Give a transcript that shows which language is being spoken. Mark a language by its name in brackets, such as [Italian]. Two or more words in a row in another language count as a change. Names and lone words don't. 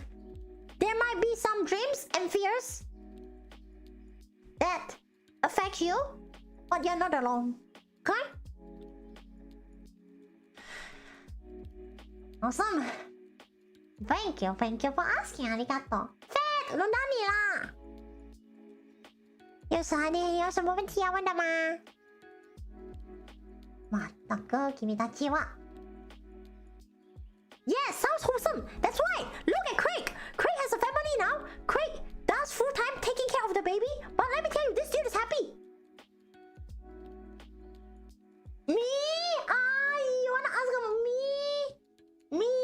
[English] There might be some dreams and fears that affect you, but you're not alone. Okay? Awesome. Thank you for asking. [Japanese] ありがとう。Fat， [Chinese] 轮到你啦。你有什么问题要问的吗？ [Japanese] まったく君たちは。 [English] Yes, sounds wholesome. That's right. Look at Craig. Craig has a family now. Craig does full time taking care of the baby. But let me tell you, this dude is happy. Me? You wanna ask about me?